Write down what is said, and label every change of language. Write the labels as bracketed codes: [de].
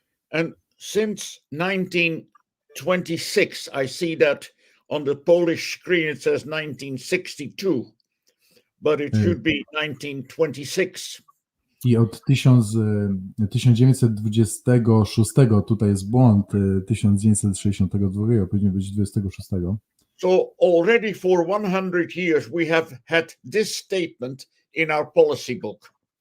[en] And since 1926, I see that on the Polish screen it says 1962, but it should be 1926. [pl] I od 1926, tutaj jest błąd, 1962, powinien być 26. [en] So already for 100 years we have had this statement in our policy book.